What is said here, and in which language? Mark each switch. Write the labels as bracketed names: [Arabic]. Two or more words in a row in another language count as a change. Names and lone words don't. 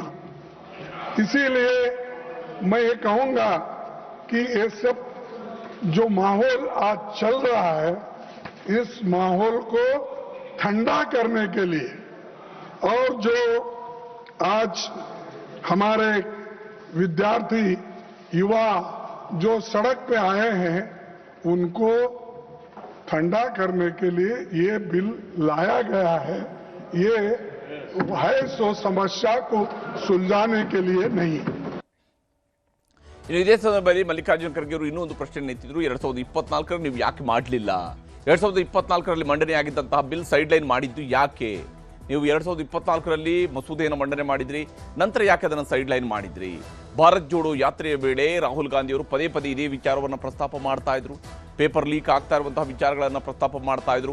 [Hindi] इसीलिए मैं ये कहूंगा कि ये सब जो माहौल आज चल रहा है, इस माहौल को ठंडा करने के लिए और जो आज हमारे विद्यार्थी युवा जो सड़क पे आए हैं, उनको ठंडा करने के लिए ये बिल लाया गया है. ये है सो समस्या को सुलझाने के लिए नहीं. [Kannada] ಇನ್ನು ಇದೇ ಸಂದರ್ಭದಲ್ಲಿ ಮಲ್ಲಿಕಾರ್ಜುನ ಖರ್ಗೆ ಅವರು ಇನ್ನೂ ಒಂದು ಪ್ರಶ್ನೆ ಎತ್ತಿದ್ರು. 2024ರಲ್ಲಿ ನೀವು ಯಾಕೆ ಮಾಡಲಿಲ್ಲ? 2024ರಲ್ಲಿ ಮಂಡನೆಯಾಗಿದ್ದಂತಹ [English] bill side line [Kannada] ಮಾಡಿದ್ದು ಯಾಕೆ? ನೀವು 2024ರಲ್ಲಿ ಮಸೂದೆಯನ್ನು ಮಂಡನೆ ಮಾಡಿದ್ರಿ, ನಂತರ ಯಾಕೆ ಅದನ್ನು [English] side line [Kannada] ಮಾಡಿದ್ರಿ? ಭಾರತ್ ಜೋಡೋ ಯಾತ್ರೆಯ ವೇಳೆ ರಾಹುಲ್ ಗಾಂಧಿ ಅವರು ಪದೇ ಪದೇ ಇದೇ ವಿಚಾರವನ್ನು ಪ್ರಸ್ತಾಪ ಮಾಡ್ತಾ ಇದ್ರು, [English] paper leak [Kannada] ಆಗ್ತಾ ಇರುವಂತಹ ವಿಚಾರಗಳನ್ನು ಪ್ರಸ್ತಾಪ ಮಾಡ್ತಾ ಇದ್ರು.